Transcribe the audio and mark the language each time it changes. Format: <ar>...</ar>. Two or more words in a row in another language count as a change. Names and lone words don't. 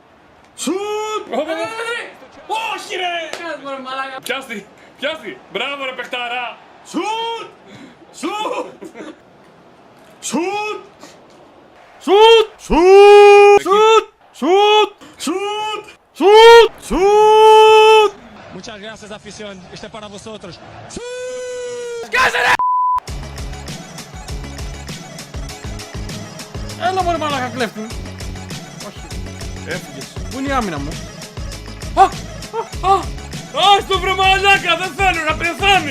<el>Όχι ρε! Πιάστη, πιάστη. Μπράβο ρε παιχτάρα. Σουτ! Σουτ! Σουτ! Σουτ, σουτ, σουτ, σουτ, σουτ, σουτ.</el> <es>Muchas gracias, afición. Este es para vosotros.</es> <el>Έλα μωρέ μαλάκα κλέφτη. Έφυγες. Πού είναι η άμυνα μου. Ας το βρε μαλάκα, δεν θέλω να πεθάνει!</el>